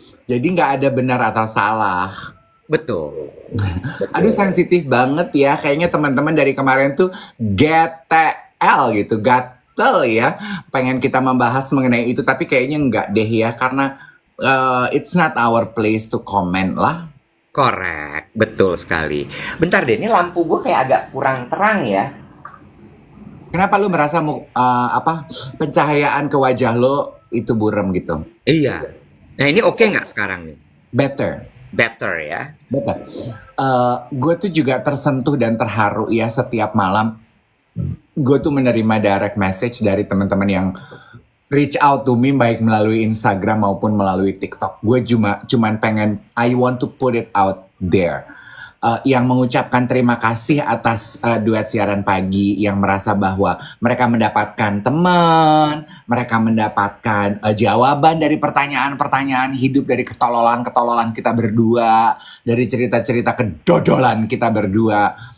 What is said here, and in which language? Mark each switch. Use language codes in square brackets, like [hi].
[id] Jadi nggak ada benar atau salah. Betul. Aduh, sensitif banget ya. Kayaknya teman-teman dari kemarin tuh GTL gitu, gatel ya. Pengen kita membahas mengenai itu, tapi kayaknya nggak deh ya. Karena [en] it's not our place to comment [id] lah. Korek, betul sekali. Bentar deh, ini lampu gue kayak agak kurang terang ya. Kenapa lu merasa pencahayaan ke wajah lo itu buram gitu? Iya. Nah, ini oke nggak sekarang nih? [en] Better ya. [id] Better. Gue tuh juga tersentuh dan terharu ya setiap malam. Gue tuh menerima direct message dari teman-teman yang [en] reach out to me [id] baik melalui Instagram maupun melalui TikTok. Gue cuman pengen, [en] I want to put it out there. [id] Yang mengucapkan terima kasih atas duet siaran pagi, yang merasa bahwa mereka mendapatkan teman, mereka mendapatkan jawaban dari pertanyaan-pertanyaan hidup, dari ketololan-ketololan kita berdua, dari cerita-cerita kedodolan kita berdua.